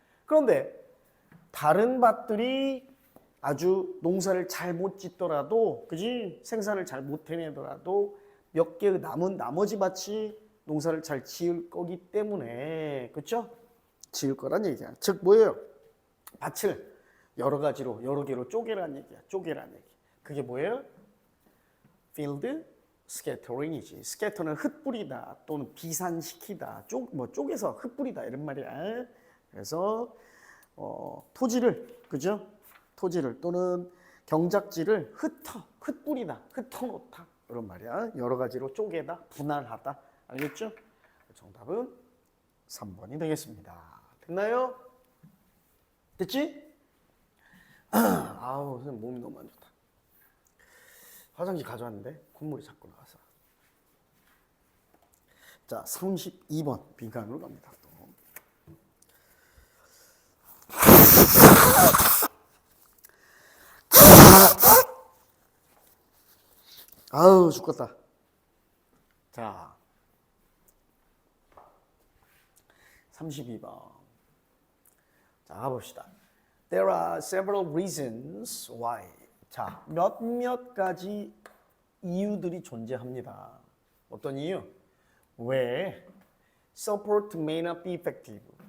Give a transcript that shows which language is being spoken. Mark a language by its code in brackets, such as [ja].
[ko] 그런데 다른 밭들이 아주 농사를 잘 못 짓더라도, 그지? 생산을 잘 못 해내더라도 몇 개의 남은 나머지 밭이 농사를 잘 지을 거기 때문에, 그렇죠? 지을 거란 얘기야. 즉 뭐예요? 밭을 여러 가지로, 여러 개로 쪼개란 얘기야. 쪼개란 얘기. 그게 뭐예요? field scattering이지. scatter는 흩뿌리다 또는 비산시키다. 쪼개서 흩뿌리다 이런 말이야. 그래서 토지를, 그죠? 토지를 또는 경작지를 흩뿌리다, 흩어놓다 이런 말이야. 여러 가지로 쪼개다, 분할하다. 알겠죠? 정답은 3번이 되겠습니다. 됐나요? 됐지? 아우, 선생님 몸이 너무 안 좋다. 화장실 가져왔는데 콧물이 자꾸 나와서. 자, 32번 빈칸으로 갑니다. 또. 아우, 죽겠다. 자, 32번. 자, 가봅시다. [en] There are several reasons why. [ko] 자, 몇몇 가지 이유들이 존재합니다. 어떤 이유? 왜 [en] support may not be effective.